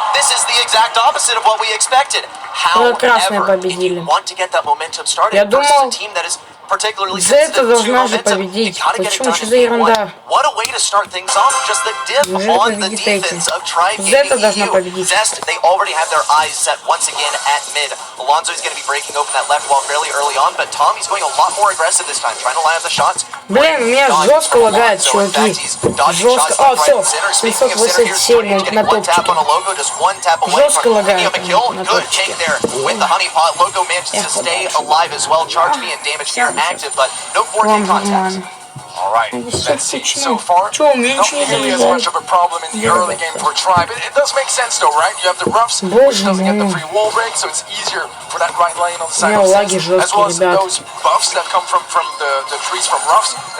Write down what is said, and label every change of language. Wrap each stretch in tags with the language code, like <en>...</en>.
<en>This is the exact opposite of what we expected. However, if you want to get that momentum started versus a team that is particularly sensitive to momentum, you gotta get it done in game 1. What a way to start things off. Just the diff on the defense of Tribe Gaming EU. Zest, they already have their eyes set once again at mid. Alonso is going to be breaking open that left wall fairly early on, but Tommy's going a lot more aggressive this time, trying to line up the shots.</en> <ru>Блин, у меня жестко лагает, чуваки. Жестко. О, все. 787 на топчике. Жестко лагает на топчике.</ru> <en>With the honeypot, Loco manages to stay alive as well. Charge being damaged here active, but no 4K contact. All right, let's see. So far, not nearly as much of a problem in the early game for Tribe. It does make sense though, right? You have the roughs, which doesn't get the free wall break, so it's easier for that right lane on the side of Zest, as well as those buffs that come from the trees from roughs.</en>